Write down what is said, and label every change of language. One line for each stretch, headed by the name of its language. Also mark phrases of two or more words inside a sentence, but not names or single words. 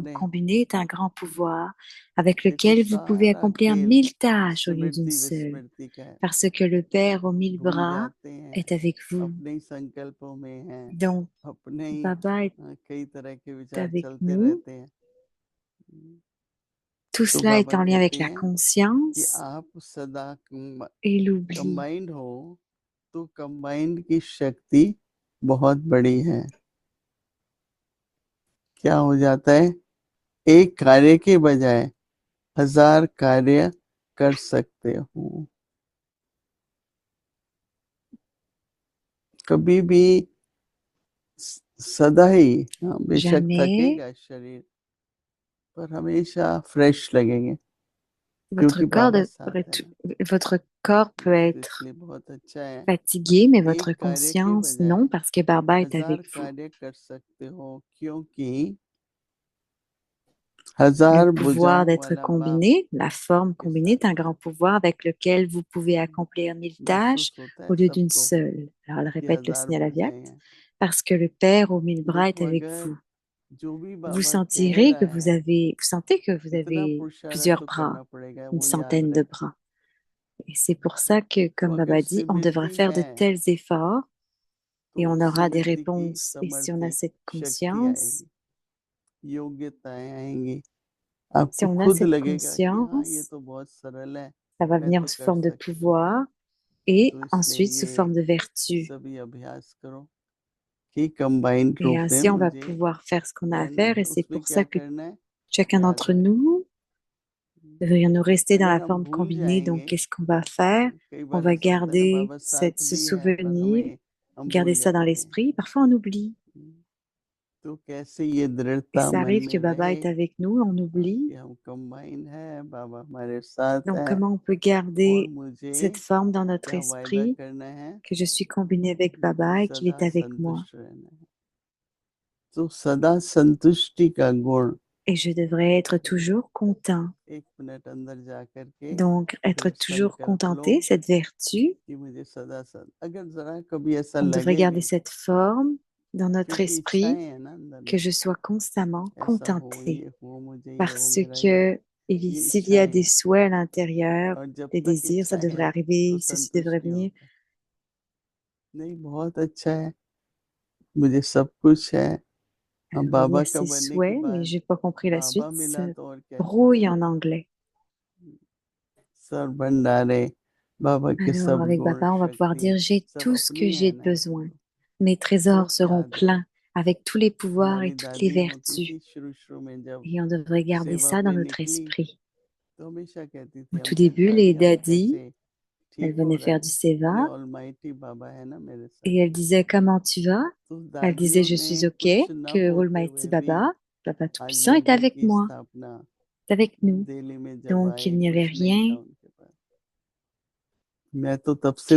Hindi: हमारे।
French: combinée est un grand pouvoir avec
Hindi: देखो
French: lequel vous pouvez
Hindi: सारा
French: accomplir
Hindi: खेल
French: 1000 tâches au lieu d'une
Hindi: स्मृति
French: seule.
Hindi: विस्मृति का है।
French: Parce que le Père aux 1000
Hindi: भूल
French: bras
Hindi: जाते हैं,
French: est avec vous.
Hindi: अपने ही संकल्पों में है,
French: Donc,
Hindi: अपने ही
French: Baba est
Hindi: कई तरह के विचार
French: avec
Hindi: चलते
French: nous.
Hindi: रहते हैं।
French: Tout
Hindi: तो
French: cela est
Hindi: बाबा
French: en lien avec
Hindi: कहते
French: la
Hindi: हैं कि
French: conscience
Hindi: आप सदा
French: et l'oubli.
Hindi: कंबाइंड हो तो कंबाइंड की शक्ति बहुत बड़ी है। क्या हो जाता है? एक कार्य के बजाय 1000 कार्य कर सकते हो। कभी भी सदा ही बेशक
French: Jamais
Hindi: थकेगा शरीर पर हमेशा फ्रेश लगेंगे
French: votre
Hindi: क्योंकि
French: corps,
Hindi: बाबा साथ है ना।
French: votre corps peut
Hindi: तो
French: être
Hindi: इसलिए बहुत अच्छा है
French: fatigué, mais votre
Hindi: एक कार्य के
French: conscience
Hindi: बजाय
French: non, parce que Baba est
Hindi: 1000
French: avec vous.
Hindi: कार्य कर सकते हो क्योंकि
French: Le
Hindi: 1000
French: pouvoir
Hindi: भुजाओं
French: d'être
Hindi: वाला बाप
French: combiné, la forme
Hindi: के
French: combinée est un
Hindi: साथ है।
French: grand pouvoir avec lequel vous pouvez accomplir 1000 tâches
Hindi: महसूस होता
French: au
Hindi: है
French: lieu d'une
Hindi: सबको
French: seule. Alors elle
Hindi: कि
French: répète le
Hindi: 1000
French: signal
Hindi: भुजाएं
French: Avyakt,
Hindi: हैं।
French: parce que le Père aux 1000 bras est
Hindi: देखो
French: avec
Hindi: अगर
French: vous.
Hindi: जो भी
French: Vous
Hindi: बाबा कह
French: sentirez
Hindi: रहा
French: que vous
Hindi: है
French: sentez que vous
Hindi: इतना
French: avez
Hindi: पुरुषार्थ
French: plusieurs
Hindi: तो
French: bras,
Hindi: करना पड़ेगा,
French: une
Hindi: वो याद
French: centaine de
Hindi: रहे।
French: bras. Et c'est pour ça que,
Hindi: तो
French: comme
Hindi: अगर
French: Baba dit, on devra
Hindi: स्मृति
French: faire de
Hindi: है
French: tels efforts et
Hindi: तो
French: on aura des
Hindi: स्मृति की
French: réponses. Et si on a
Hindi: समर्थी
French: cette
Hindi: शक्ति
French: conscience,
Hindi: आएगी, योग्यताएं आएंगी,
French: si
Hindi: आपको
French: on a
Hindi: खुद
French: cette
Hindi: लगेगा कि हाँ ये
French: conscience,
Hindi: तो बहुत सरल है,
French: ça va
Hindi: मैं
French: venir
Hindi: तो
French: sous
Hindi: कर
French: forme de
Hindi: सकता हूँ।
French: pouvoir et
Hindi: तो इसलिए
French: ensuite sous
Hindi: ये
French: forme de vertu.
Hindi: सभी अभ्यास करो कि कंबाइंड
French: Et
Hindi: रूप में
French: ainsi, on va
Hindi: मुझे
French: pouvoir faire ce qu'on a à
Hindi: रहना
French: faire.
Hindi: है।
French: Et c'est
Hindi: उसमें
French: pour
Hindi: क्या
French: ça que
Hindi: करना है
French: chacun
Hindi: याद
French: d'entre
Hindi: रहे।
French: nous devrions rester dans
Hindi: अगर
French: la
Hindi: हम
French: forme
Hindi: भूल
French: combinée. Donc,
Hindi: जाएंगे,
French: qu'est-ce qu'on va faire?
Hindi: कई
French: On
Hindi: बार
French: va
Hindi: ऐसा होता है ना
French: garder
Hindi: बाबा साथ
French: ce
Hindi: भी है पर
French: souvenir,
Hindi: हम
French: garder
Hindi: भूल
French: ça dans
Hindi: जाते हैं।
French: l'esprit. Parfois, on oublie.
Hindi: तो कैसे ये
French: Et
Hindi: दृढ़ता
French: ça
Hindi: मन
French: arrive que
Hindi: में
French: Baba
Hindi: रहे
French: est avec nous, on oublie.
Hindi: कि हम कंबाइन है, बाबा हमारे साथ
French: Donc,
Hindi: है
French: comment on peut
Hindi: और
French: garder
Hindi: मुझे
French: cette forme dans notre
Hindi: क्या वायदा
French: esprit,
Hindi: करना है
French: que je suis combinée avec
Hindi: कि
French: Baba et qu'il
Hindi: सदा
French: est avec moi?
Hindi: संतुष्ट रहना है। तो सदा संतुष्टि का गुण
French: Et je devrais être toujours content.
Hindi: 1 मिनट अंदर जा करके
French: Donc, être
Hindi: फिर
French: toujours
Hindi: संकल्प लो
French: contenté, cette vertu,
Hindi: कि मुझे सदा सदा, अगर जरा कभी ऐसा
French: on devrait
Hindi: लगे
French: garder
Hindi: भी,
French: cette forme dans notre
Hindi: क्योंकि
French: esprit,
Hindi: इच्छाएं है ना अंदर
French: que
Hindi: में,
French: je sois constamment
Hindi: ऐसा हो,
French: contenté.
Hindi: ये हो, मुझे ये हो,
French: Parce
Hindi: मेरा ये हो,
French: que
Hindi: ये
French: s'il y a
Hindi: इच्छाएं
French: des
Hindi: हैं।
French: souhaits à l'intérieur,
Hindi: और जब
French: des
Hindi: तक
French: désirs, ça
Hindi: इच्छा
French: devrait
Hindi: है तो
French: arriver, ceci devrait
Hindi: संतुष्ट नहीं
French: venir.
Hindi: होता। नहीं, बहुत अच्छा है, मुझे सब कुछ है। हम
French: Alors, il y
Hindi: बाबा
French: a
Hindi: का
French: ces
Hindi: बनने के
French: souhaits, mais
Hindi: बाद
French: j'ai pas compris la
Hindi: बाबा
French: suite.
Hindi: मिला
French: Se
Hindi: तो और क्या
French: brouille
Hindi: चाहिए।
French: en anglais.
Hindi: सर भंडारे, बाबा के
French: Alors,
Hindi: सब
French: avec
Hindi: गुण
French: Baba, on va pouvoir
Hindi: शक्ति
French: dire, j'ai
Hindi: सब
French: tout ce que
Hindi: अपनी
French: j'ai
Hindi: है ना,
French: besoin. Mes trésors
Hindi: सब
French: seront
Hindi: याद है।
French: pleins avec tous les pouvoirs et
Hindi: हमारी
French: toutes les
Hindi: दादी होती
French: vertus.
Hindi: थी शुरू शुरू में, जब
French: Et on devrait garder
Hindi: सेवा
French: ça dans
Hindi: पे
French: notre
Hindi: निकली
French: esprit.
Hindi: तो हमेशा कहती
French: Au
Hindi: थी
French: tout
Hindi: हमसे,
French: début, les
Hindi: दादी आप
French: daddies,
Hindi: कैसे,
French: elles
Hindi: ठीक हो
French: venaient
Hindi: रहा
French: faire
Hindi: है,
French: du seva
Hindi: बोले ऑलमाइटी बाबा है ना मेरे साथ।
French: et elles disaient, comment tu vas?
Hindi: तो
French: Elle disait,
Hindi: दादियों
French: je
Hindi: ने
French: suis OK,
Hindi: कुछ न
French: que
Hindi: बोलते
French: Almighty
Hindi: हुए भी
French: Baba, Papa
Hindi: आज
French: Tout-Puissant, est
Hindi: मंदिर
French: avec
Hindi: की
French: moi,
Hindi: स्थापना
French: est avec nous.
Hindi: दिल्ली में जब
French: Donc,
Hindi: आए,
French: il n'y avait
Hindi: कुछ नहीं था
French: rien
Hindi: उनके पास। मैं तो तब से